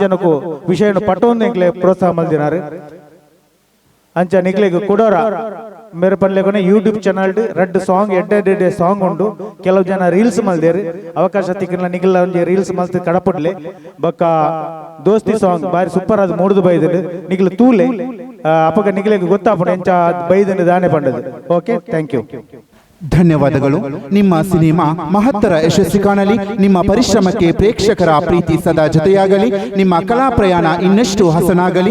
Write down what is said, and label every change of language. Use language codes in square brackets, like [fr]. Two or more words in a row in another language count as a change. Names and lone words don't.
[tcy] ಜನಕ್ಕೂ ವಿಷಯನು ಪಟ್ಟೊಂದು ಎಂಕ್ಲೆ ಪ್ರೋತ್ಸಾಹ ಮಲ್ದಿನಾರು ಅಂಚ ನಿಕ್ಲೆಗೆ ಕೊಡೋರ ಮೇರೆ ಪನ್ಲೆಗೊನೆ [en] YouTube channel [tcy] 2 ಸಾಂಗ್ ಎಡ್ಡೆ ಸಾಂಗ್ ಉಂಡು ಕೆಲವು ಜನ ರೀಲ್ಸ್ ಮಲ್ದೇರು ಅವಕಾಶ ತಿಕ್ಕಲ ನಿಗಲ ಒಂಜಿ ರೀಲ್ಸ್ ಮಲ್ತು ಕಡಪಡ್ಲೆ ಬೊಕ್ಕ ದೋಸ್ತಿ ಸಾಂಗ್ ಬಾರಿ ಸೂಪರ್ ಅದು ಮೂಡ್ದು ಬೈದು ನಿಗಲು ತೂಲೆ ಅಪ್ಪಗ ನಿಖಿಲಿಗೆ ಗೊತ್ತಾಪುಂಡು ಎಂಚ ಬೈದನ್ನು ದಾನೆ ಪಂಡದು. [en] Okay, thank you. [kn] ಧನ್ಯವಾದಗಳು. ನಿಮ್ಮ ಸಿನಿಮಾ ಮಹತ್ತರ ಯಶಸ್ಸು ಕಾಣಲಿ. ನಿಮ್ಮ ಪರಿಶ್ರಮಕ್ಕೆ ಪ್ರೇಕ್ಷಕರ ಪ್ರೀತಿ ಸದಾ ಜೊತೆಯಾಗಲಿ. ನಿಮ್ಮ ಕಲಾ ಪ್ರಯಾಣ ಇನ್ನಷ್ಟು ಹಸನಾಗಲಿ.